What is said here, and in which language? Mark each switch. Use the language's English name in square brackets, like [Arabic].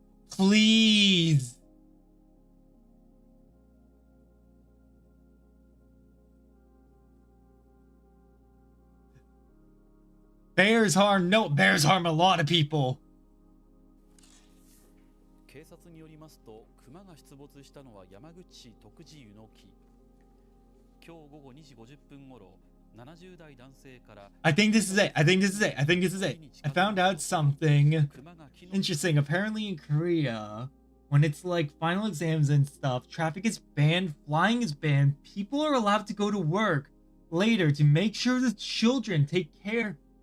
[English] Please. Bears harm a lot of people. [Japanese] 警察によりますと、熊が出没したのは山口市徳地湯の木。今日午後2時50分頃、70代男性から [English] I think this is it. I found out something interesting. Apparently in Korea, when it's like final exams and stuff, traffic is banned, flying is banned, people are allowed to go to work later to make sure the children take care.